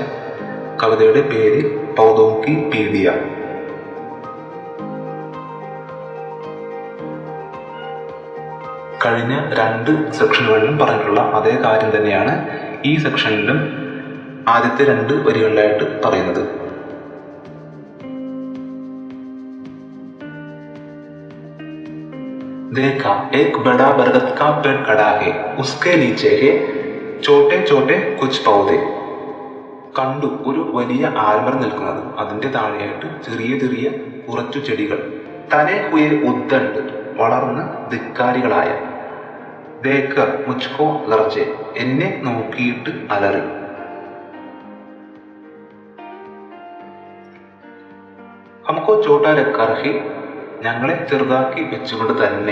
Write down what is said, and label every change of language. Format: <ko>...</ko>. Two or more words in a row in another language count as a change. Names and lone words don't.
<ml>കവിതയുടെ പേര് പൗതോം കി പീഡിയ. കഴിഞ്ഞ 2 സെക്ഷനുകളിലും പറഞ്ഞിട്ടുള്ള അതേ കാര്യം തന്നെയാണ് ഈ സെക്ഷനിലും ആദ്യത്തെ 2 വരികളിലായിട്ട് പറയുന്നത്.</ml> <hi>देखा एक बड़ा बरगद का पेड़ खड़ा है, उसके नीचे है छोटे छोटे कुछ पौधे.</hi> <ml>കണ്ടു ഒരു വലിയ ആൽമരം നിൽക്കുന്നത്, അതിന്റെ താഴെയായിട്ട് ചെറിയ ചെറിയ കുറച്ചു ചെടികൾ.</ml> <hi>तने हुए उद्दंड,</hi> <ml>വളർന്ന് ധിക്കാരികളായ.</ml> <hi>देखकर मुझको गरजे,</hi> <ml>എന്നെ നോക്കിയിട്ട് അലറി.</ml> <hi>हमको छोटा रखकर ही,</hi> <ml>ഞങ്ങളെ ചെറുതാക്കി വെച്ചുകൊണ്ട് തന്നെ.</ml>